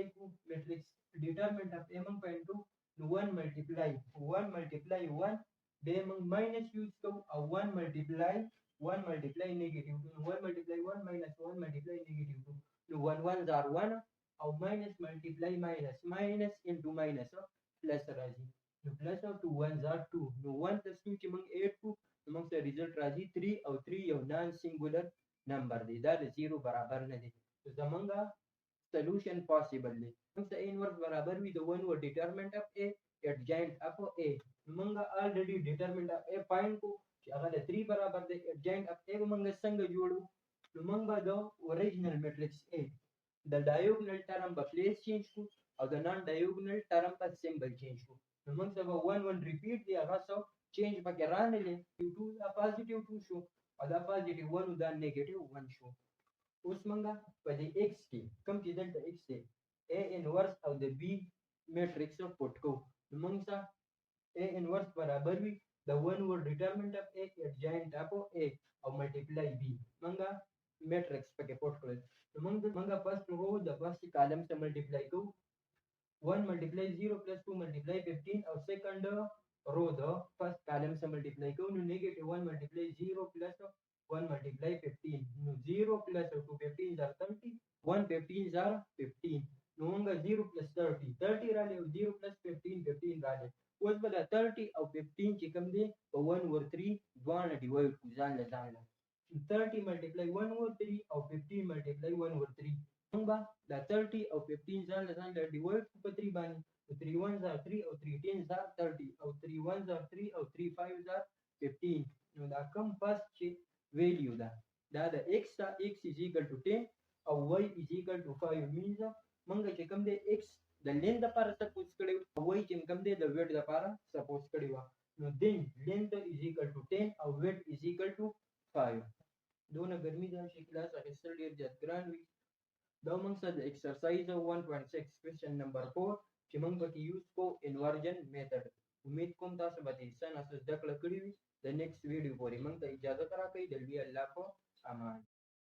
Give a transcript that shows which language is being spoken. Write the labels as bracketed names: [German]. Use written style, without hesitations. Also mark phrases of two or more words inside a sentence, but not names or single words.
[Pashto] کو [English] matrix determinant of a [Pashto] موږ پوینټ نو 1 ملټیپلای 1 به موږ ماینس یوز کوو او 1 [English] multiply negative 1 multiply 1 minus 1 multiply negative [Pashto] نو 1 [English] 1s are [Pashto] 1 او [English] minus multiply minus into minus plus [Pashto] راځي نو پلس او [English] 2 1s are 2 [Pashto] نو [English] 1 plus 2 [Pashto] چې موږ 8 کو نو موږ سره ریزلټ راځي 3 او 3 یو [English] non singular number [Pashto] دی دا د 0 برابر نه دی زمونږه [English] solution possible [Pashto] دی موږ ته inverse برابر وي د [English] 1 over determinant of a adjoint of a [Pashto] موږ [English] already determinant of a find [Pashto] کو چې هغه د 3 برابر دی [English] adjoint of a [Pashto] موږ څنګه جوړو نو موږ به د [English] original matrix a the diagonal term [Pashto] په [English] place change [Pashto] کو او د [English] non diagonal term [Pashto] په [English] symbol change [Pashto] کو نو موږ ته به [English] 1 1 repeat [Pashto] دی هغه څو change پکې رانلې 2 دا [English] positive 2 [Pashto] شو او دا [English] positive 1 [Pashto] دا [English] negative 1 [Pashto] شو اوس موږ په دې x کې کوم چې دلته x دی [English] a inverse [Pashto] او د [English] b matrix [Pashto] پټ کو نو موږ ته [English] a inverse [Pashto] برابر وي [English] the 1 over determinant of a adjoint of a [Pashto] او [English] multiply b [Pashto] موږ matrix پکې پټ کړل نو موږ [English] first row [Pashto] د [English] first column [Pashto] سره multiply کوو [English] 1 multiply 0 plus 2 multiply 15 [Pashto] او [English] second row the first column [Pashto] سره [English] multiply [Pashto] کوو نو [English] negative 1 multiply 0 plus 1 multiply 15 [Pashto] نو [English] 0 plus 2 15 are 30 1 15 are 15 [Pashto] نو موږ [English] 0 plus 30 [Pashto] 30 را لې [English] 0 plus 15 [Pashto] 15 را لې اوس به 30 او 15 چې کوم دی په 1 over 3 دوانه ډیوایډ کو ځان له [English] 30 multiply 1 over 3 [Pashto] او [English] 15 multiply 1 over 3 [Pashto] موږ به دا 30 او 15 ځان له ډیوایډ په 3 باندې [English] 3 1s are 3 [Pashto] او [English] 3 10s are 30 [Pashto] او 3 [English] 1s are 3 [Pashto] او [English] 3 5s are 15 [Pashto] نو دا کوم first چې ویلیو دا د x دا [English] x is equal to 10 [Pashto] او [English] y is equal to [Pashto] 5 means موږ چې کوم دی x د length لپاره سپوز کړو او y چې کوم دی د width لپاره سپوز کړو نو [English] then length is equal to 10 [Pashto] او [English] width is equal to 5 [Pashto] دونه ګرمي ده چې کلاس اخیستل ډېر زیات ګران وي دا موږ سره د [English] exercise 1.6 question number 4 [Pashto] چې موږ پکې یوز کو [English] inversion method [Pashto] امید کوم تاسو به دې سن اساس زده کړه کړې وي د [English] next video [Pashto] پورې موږ ته اجازه راکړئ د الله په امان